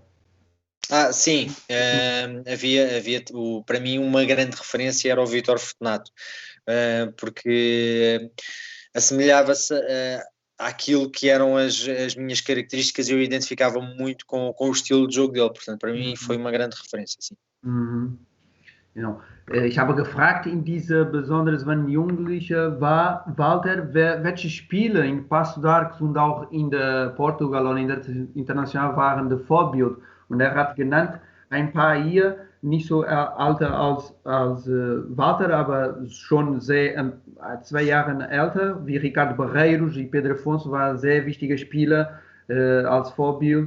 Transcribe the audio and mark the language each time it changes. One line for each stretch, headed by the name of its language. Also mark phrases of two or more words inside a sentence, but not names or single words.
Portuguese: Sim, havia para mim uma grande referência era o Vítor Fortunato, porque assemelhava-se àquilo que eram as minhas características e eu identificava-me muito com o estilo de jogo dele, portanto para mim foi uma grande referência, sim.
German: Genau. Ich habe gefragt in dieser besonders wenn Jugendliche war, Walter, welche Spiele in Paço de Arcos und auch in der Portugal und in der International waren das Vorbild? Und hat genannt ein paar hier, nicht so alter als Walter, aber schon sehr 2 Jahre älter, wie Ricardo Barreiros und Pedro Afonso, waren sehr wichtige Spieler als Vorbild.